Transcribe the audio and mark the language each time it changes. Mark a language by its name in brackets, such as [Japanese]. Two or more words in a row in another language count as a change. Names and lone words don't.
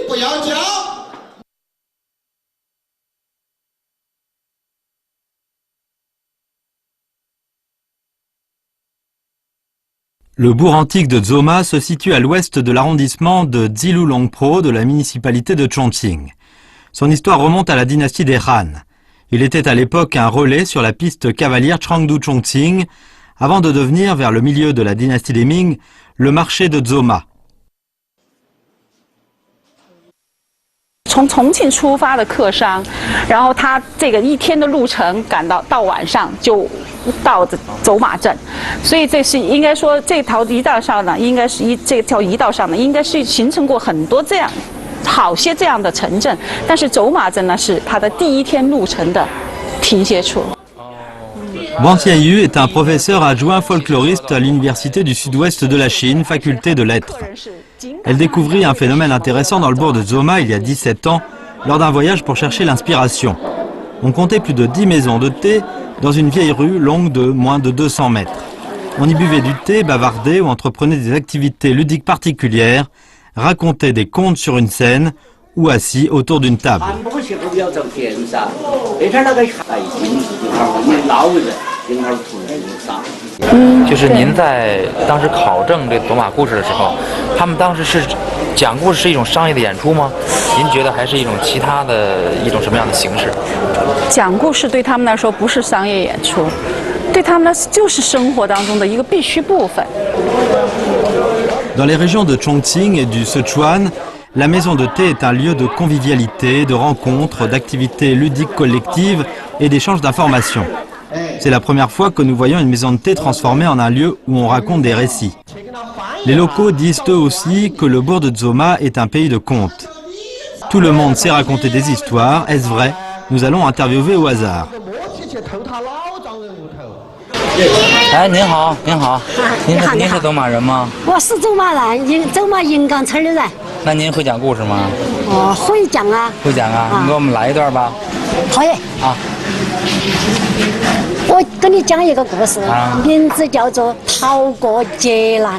[French] Le bourg antique de Dzoma se situe à l'ouest de l'arrondissement de Dzilulongpro de la municipalité de Chongqing. Son histoire remonte à la dynastie des Han. Il était à l'époque un relais sur la piste cavalière Changdu-Chongqing, avant de devenir, vers le milieu de la dynastie des Ming, le marché de Dzoma. [Chinese] 从重庆出发的客商，然后他这个一天的路程赶到晚上就到走马镇，所以这是应该说这条移道上呢，应该是这条移道上呢，应该是形成过很多这样好些这样的城镇，但是走马镇呢是它的第一天路程的停歇处。 [French] Wang Xianyu est un professeur adjoint folkloriste à l'Université du Sud-Ouest de la Chine, faculté de lettres. Elle découvrit un phénomène intéressant dans le bourg de Dzoma il y a 17 ans, lors d'un voyage pour chercher l'inspiration. On comptait plus de 10 maisons de thé dans une vieille rue longue de moins de 200 mètres. On y buvait du thé, bavardait ou entreprenait des activités ludiques particulières, racontait des contes sur une scène ou assis autour d'une table. [Chinese] 就是您在当时考证这走马故事的时候，他们当时是讲故事是一种商业的演出吗？您觉得还是一种其他的一种什么样的形式？讲故事对他们来说不是商业演出，对他们来说就是生活当中的一个必须部分。 [French] Dans les régions de Chongqing et du Sichuan, la maison de thé est un lieu de convivialité, de rencontres, d'activités ludiques collectives et d'échanges d'informations. C'est la première fois que nous voyons une maison de thé transformée en un lieu où on raconte des récits. Les locaux disent eux aussi que le bourg de Dzoma est un pays de contes. Tout le monde sait raconter des histoires, est-ce vrai? Nous allons interviewer au hasard. [Chinese] 哎，您好，您好，您是走马人吗？我是走马人，走马银岗村的人。那您会讲故事吗？哦，会讲啊。会讲啊，你给我们来一段吧。可以。啊。我跟你讲一个故事，名字叫做《逃过劫难》。